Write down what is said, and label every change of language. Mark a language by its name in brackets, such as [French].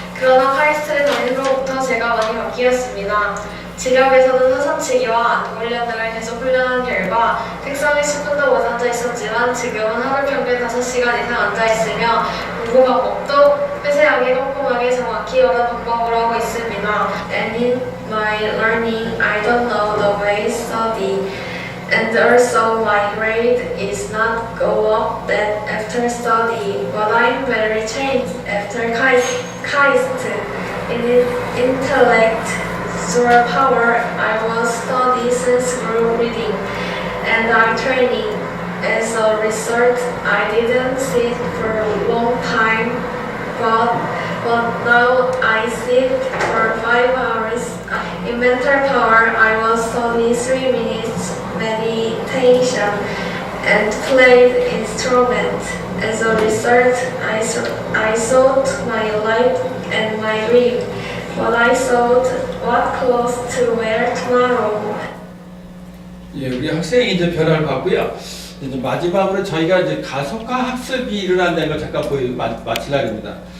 [Korean] 그러나 카이스트를 다닌 후로부터 제가 많이 바뀌었습니다. 지력에서는 사선치기와 안구 훈련 등을 계속 훈련한 결과 특성이 10분도 못 앉아 있었지만 지금은 하루 평균 5시간 이상 앉아 있으며 공부 방법도 세세하게 꼼꼼하게 정확히 여러 방법으로 하고 있습니다. [English] And in my learning, I don't know the way to study. And also my grade is not go up that after study, but I'm very changed after KAIST. In intellect, through power, I was study since group reading, and I'm training. As a result, I didn't sit for a long time, but now I sit for 5 hours. In mental power, I was study 3 minutes meditation and played instrument. As a result, I thought my life and my dream, but I thought what clothes to wear tomorrow. [Korean] 예, 우리 학생이 이제 변화를 봤고요. 이제 마지막으로 저희가 이제 가속화 학습이 일어난다는 걸 잠깐 마치려고 합니다.